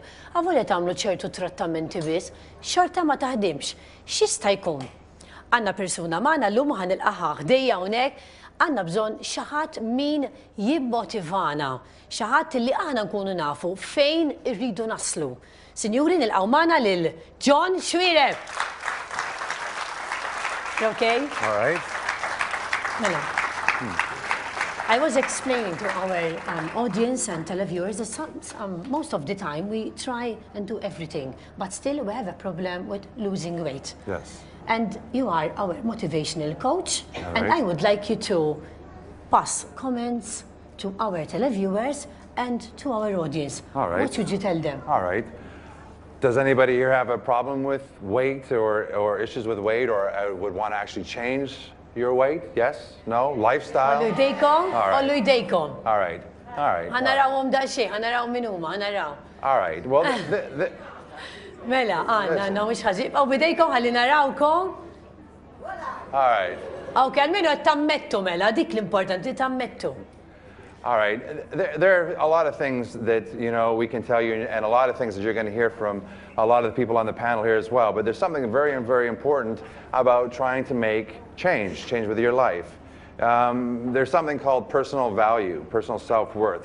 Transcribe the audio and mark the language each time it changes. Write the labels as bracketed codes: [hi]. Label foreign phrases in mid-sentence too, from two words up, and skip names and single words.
[mt] Avolja tagħmlu ċertu trattamenti biss, xorta ma taħdimx. X'jista' jkun? Għandna persuna magħna llum ħanilqaha ħdejja hawnhekk, għandna bżonn xi ħadd min jimmotivana, xi ħadd li aħna nkunu nafu fejn irridu naslu. Sinjuri, nilqgħu magħna lil John Xuereb. [en] Okay? All right. [mt] Mela. [en] I was explaining to our audience and televiewers that most of the time we try and do everything, but still we have a problem with losing weight. Yes. And you are our motivational coach, All and right. I would like you to pass comments to our televiewers and to our audience. All right. What should you tell them? All right. Does anybody here have a problem with weight or issues with weight or would want to actually change your weight? Yes? No? Lifestyle? [mt] Ollu jdejkom? [en] All right. [mt] Ollu jdejkom. [en] All right. All right. [mt] Ħanarawhom daqsxejn, ħanaraw min huma, ħanaraw. [en] All right. Well, [mt] Mela, għandna mhux ħażib. Aw bidejkom ħalli narawkom. [en] all right. [mt] Aw kelminu qed tammettu mela, dik l-importanti tammettu. [en] All right. There are a lot of things that, we can tell you and a lot of things that you're going to hear from a lot of the people on the panel here as well. But there's something very, very important about trying to make change with your life. There's something called personal value, personal self-worth.